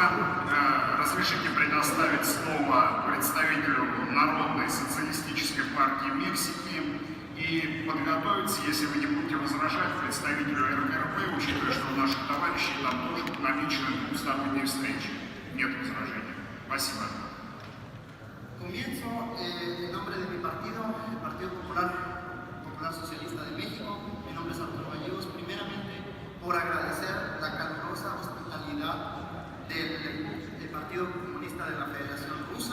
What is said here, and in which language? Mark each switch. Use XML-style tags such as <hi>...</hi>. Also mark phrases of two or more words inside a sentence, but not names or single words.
<ru>Разрешите предоставить слово представителю Народной социалистической партии Мексики и подготовиться, если вы не будете возражать, представителю РКРП, учитывая, что у наших товарищей там тоже намечены двусторонние встречи. Нет возражений. Спасибо.</ru> <es>Comienzo en nombre de mi partido, el Partido Popular Socialista de México. Mi nombre es Arturo Gallegos. Primeramente, por agradecer la calurosa hospitalidad del Partido Comunista de la Federación Rusa.</es>